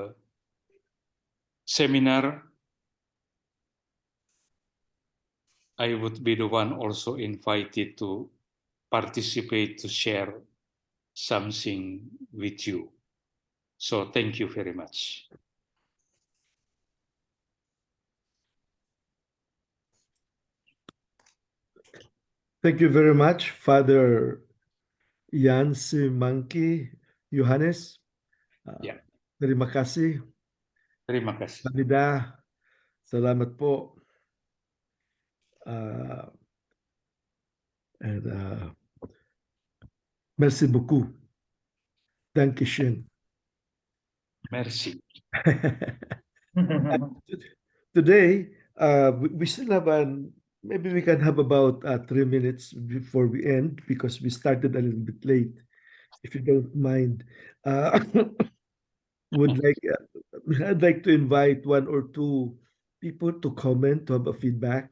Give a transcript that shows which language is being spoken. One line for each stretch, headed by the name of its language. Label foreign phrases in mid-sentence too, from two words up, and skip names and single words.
English: seminar, I would be the one also invited to participate, to share something with you. So thank you very much. Thank you very much, Father Yohanis Mankey, Yohanis.
Indonesian: Terima kasih. Terima kasih.
Filipino: Kamida, salamat po. And
French: merci beaucoup.
German: Dankeschön.
French: Merci.
English: Today, we still have maybe we can have about 3 minutes before we end, because we started a little bit late. If you don't mind, I'd like to invite one or two people to comment, to have a feedback.